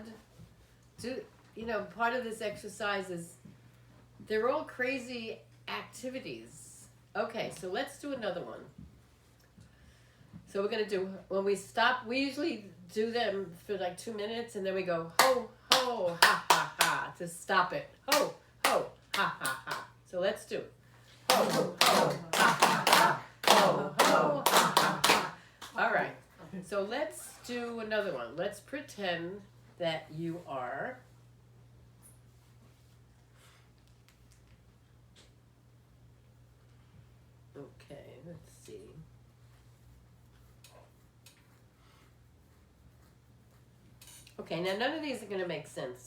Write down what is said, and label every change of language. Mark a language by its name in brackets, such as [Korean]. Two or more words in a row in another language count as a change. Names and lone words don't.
[English] Part of this exercise is, they're all crazy activities. Okay, so let's do another one. So we're going to do, when we stop, we usually do them for like 2 minutes, and then we go, ho, ho, ha, ha, ha, to stop it. Ho, ho, ha, ha, ha. So let's do it. Ho, ho, ha, ha, ha. Ho, ho, ha, ha, ha. All right, so let's do another one. Let's pretend that you are... Okay, let's see. Okay, now none of these are going to make sense.